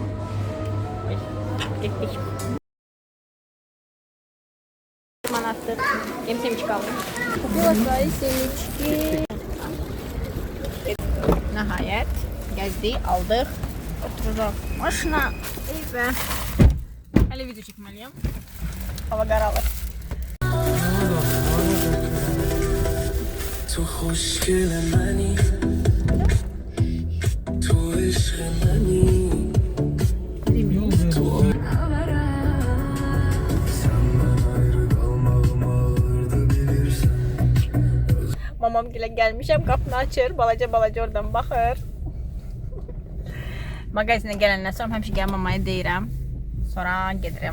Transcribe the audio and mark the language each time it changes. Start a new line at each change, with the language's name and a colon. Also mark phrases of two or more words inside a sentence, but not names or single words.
Azerbaijani: Getdik. Manatdır. Yem semçi qaldı. Kupila sayı semçki. Nəhayət gəzdik, aldıq. Oturacaq maşına. Eyvə. Hələ video çəkməliyəm. Hava qaralır.
Persian: تو خوشگل منی تو عشق منی تو
Azerbaijani: senden ayrı kalmağım ağırdı bilirsen. Mamam gilə gəlmişəm, qapını açır, balaca oradan baxır. Mağazinə gələndən sonra həmişə gəl mamaya deyirəm. Sonra gedirəm.